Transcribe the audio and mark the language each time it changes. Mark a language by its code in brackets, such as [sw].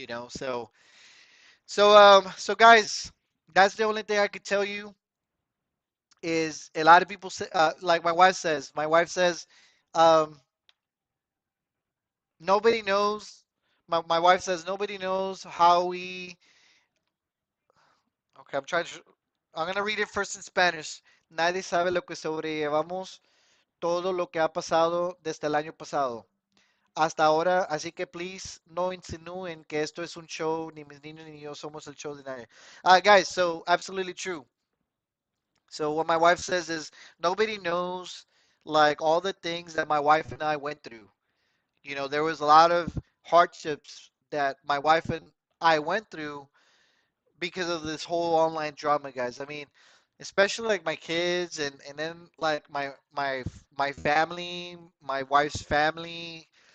[en] So guys, that's the only thing I could tell you is a lot of people say, like my wife says, um, nobody knows. My wife says nobody knows how we. Okay, I'm gonna read it first in Spanish. [es] Nadie sabe lo que sobrellevamos todo lo que ha pasado desde el año pasado hasta ahora, así que [en] please [es] no insinúen que esto es un show, ni mis niños ni yo somos el show de nadie. [en] Guys, so absolutely true. So what my wife says is nobody knows like all the things that my wife and I went through. There was a lot of hardships that my wife and I went through because of this whole online drama, guys. I mean, especially like my kids and then like my family, my wife's family.